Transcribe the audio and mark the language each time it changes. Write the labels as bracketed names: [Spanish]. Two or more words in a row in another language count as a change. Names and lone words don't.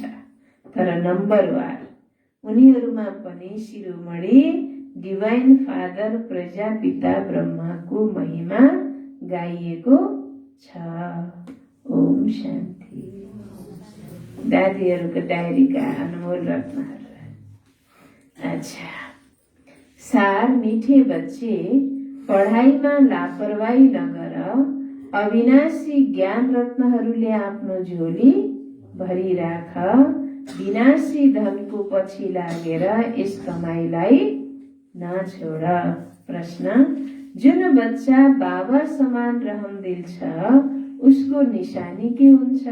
[Nepali] तर नम्बरवार उनीहरूमा पनि शिरोमणि [English] divine father [Nepali] प्रजापिता ब्रह्माको महिमा गाइएको छ। ओम शान्ति। दादीहरूको डायरीका अनमोल रत्नहरू। [Hindi] अच्छा, सार मीठे बच्चे, [Nepali] पढाइमा लापरवाही नगर। अविनाशी ज्ञान रत्नहरूले आफ्नो झोली भरिराख। विनाशी धनको पछि लागेर यस कमाईलाई नछोड। प्रश्न, जुन बच्चा बाबा समान रहमदिल छ उसको निशानी के हुन्छ?